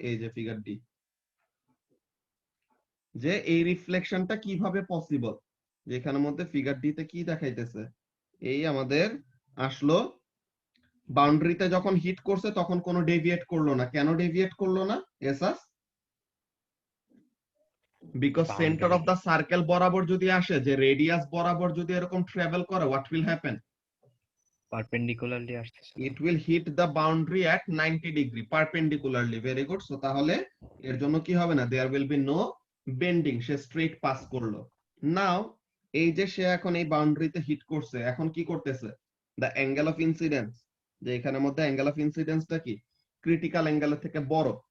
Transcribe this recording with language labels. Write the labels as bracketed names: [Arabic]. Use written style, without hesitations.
[Bangla] এই যে figure D, যে এই রিফ্লেকশনটা কিভাবে পসিবল, যেখানের মধ্যে ফিগার ডি তে কি দেখাইতেছে এই আমাদের আসলো বাউন্ডারিতে যখন হিট করছে তখন কোনো ডেভিয়েট করলো না, কেন ডেভিয়েট করলো না Asus? Because centre of the circle বরাবর যদি আসে, যে রেডিয়াস বরাবর যদি এরকম ট্রাভেল করে [English] what will happen [Bangla] পারপেন্ডিকুলারলি আসতেছে, [English] it will hit the boundary at 90 degree perpendicularly. [Bangla] very good, so তাহলে এর জন্য কি হবে না [English] there will be no bending, [Bangla] say straight pass করলো। নাও এই যে সে এখন এই বাউন্ডারিতে হিট করছে, এখন কি করতেছে the angle of incidence, যে এখানের মধ্যে angle of incidence টা কি ক্রিটিক্যাল অ্যাঙ্গেলের থেকে বড়।